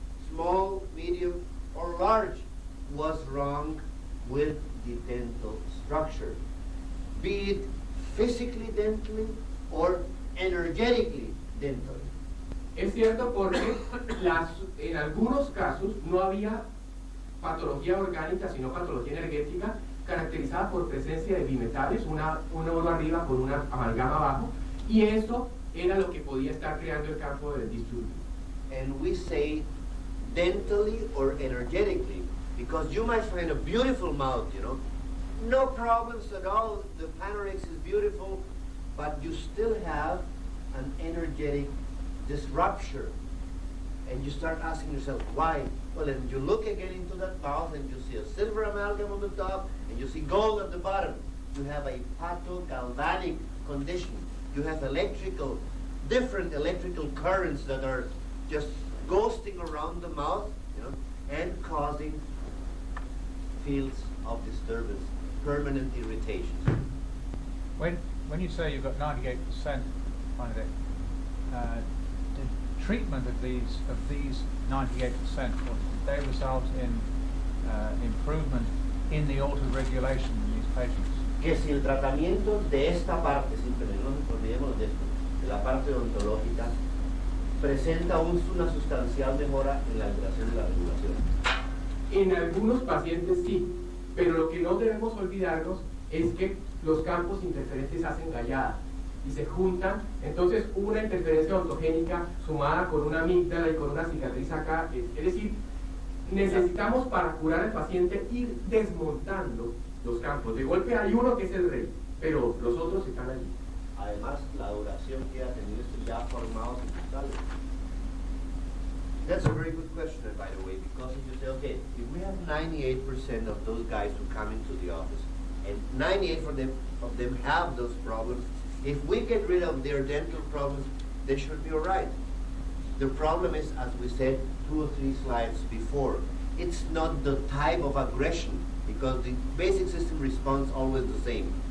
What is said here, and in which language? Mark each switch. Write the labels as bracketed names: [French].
[English] small, medium, or large, was wrong with the dental structure, be it physically dentally or energetically dentally. [Spanish] Es cierto porque en algunos casos no había patología orgánica, sino patología energética, caracterizada por presencia de bimetales, un oro arriba con una amalgama abajo, y eso era lo que podía estar creando el campo del disturbio. [English] And we say dentally or energetically, because you might find a beautiful mouth, no problems at all, the Panorex is beautiful, but you still have an energetic disruption. And you start asking yourself, why? Well, then you look again into that mouth and you see a silver amalgam on the top and you see gold at the bottom. You have a pathogalvanic condition. You have different electrical currents that are just ghosting around the mouth, and causing fields of disturbance, permanent irritations. When you say you've got 98% on it, the treatment of these 98%, did they result in improvement in the altered regulation in these patients? [Spanish] Que si el tratamiento de esta parte, simplemente no nos olvidemos de esto, de la parte odontológica, presenta una sustancial mejora en la alteración de la regulación. En algunos pacientes sí, pero lo que no debemos olvidarnos es que los campos interferentes hacen gallada y se juntan, entonces una interferencia ontogénica sumada con una amígdala y con una cicatriz acá, es decir, necesitamos para curar al paciente ir desmontando los campos. De golpe hay uno que es el rey, pero los otros están allí. Además, la duración que ha tenido esto ya formados en cristales. [English] That's a very good question, by the way, because if you say, okay, if we have 98% of those guys who come into the office, and 98 of them have those problems, if we get rid of their dental problems, they should be all right. The problem is, as we said 2 or 3 slides before, it's not the type of aggression, because the basic system responds always the same.